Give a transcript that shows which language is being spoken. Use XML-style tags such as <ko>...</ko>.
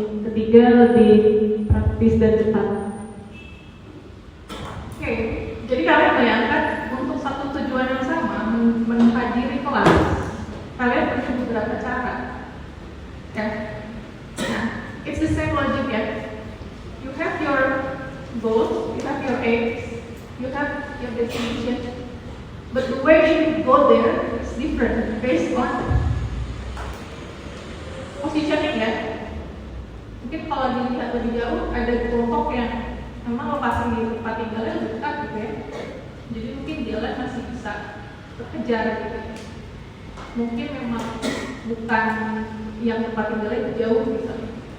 <id>Ketiga, lebih praktis dan cepat. Oke, jadi kalian bayangkan untuk satu tujuan yang sama, menghadiri kelas, kalian punya beberapa cara.</id> <en>Ya, nah, it's the same logic ya. You have your goals, you have your aims, you have your destination. But the way you go there is different based on positioning ya.</en> <id>Mungkin kalau dilihat lebih jauh ada kelompok yang memang lokasi di tempat tinggalnya lebih dekat gitu ya. Jadi mungkin jalan masih bisa terkejar gitu. Mungkin memang bukan yang tempat tinggalnya jauh misalnya.</id>